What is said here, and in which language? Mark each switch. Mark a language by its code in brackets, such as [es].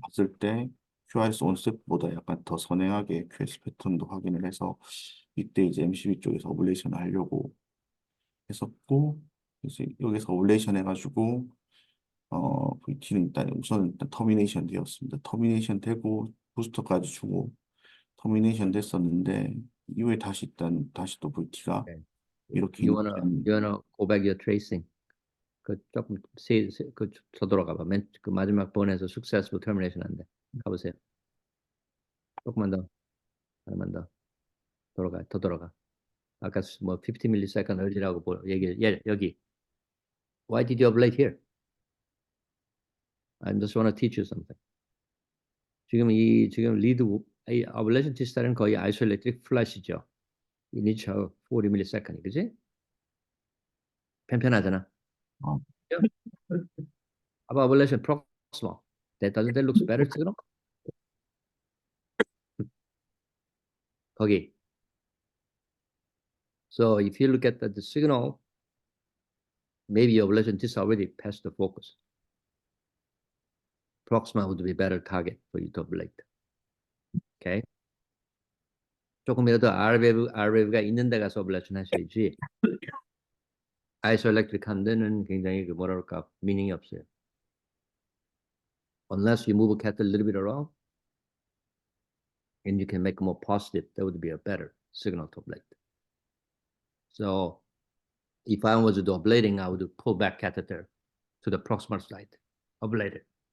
[ko] 봤을 때 QRS 온셋보다 약간 더 선행하게 QS 패턴도 확인을 해서 이때 이제 MCB 쪽에서 오블레이션을 하려고 했었고 이제 여기서 오블레이션 해가지고 VT는 우선 터미네이션 되었습니다. 터미네이션 되고 부스터까지 주고 터미네이션 됐었는데 이후에 다시 또 VT가 [en] Okay. [ko] 이렇게 [en] You wanna go back your tracing. [ko] 그 조금 그더 돌아가 봐. 그 마지막 번에서 [en] successful termination [ko] 안 돼. 가보세요. 조금만 더, 하나만 더 더 돌아가. 아까 뭐 50 millisecond early라고 여기. [en] Why did you ablate here? I just want to teach you something. [ko] 지금 리드 ablation 디스탈은 거의 isoelectric flash이죠. [en] initial 40 millisecond, [ko] 그지? 편편하잖아. 어, [en] About ablation proximal. Doesn't that looks better signal? [ko] 거기. [en] So if you look at the signal, maybe your ablation is already past the focus. Proximal would be a better target for you to ablate. Okay. [ko] 조금이라도 RV가 있는 데 가서 어블레이션 하셔야지. 아이소엘렉트릭 한 데는 굉장히 그 뭐라 그럴까 미닝이 없어요. [en] Unless you move a catheter a little bit around and you can make it more positive, that would be a better signal to ablate. So if I was to do ablating, I would pull back catheter to the proximal side, ablate it.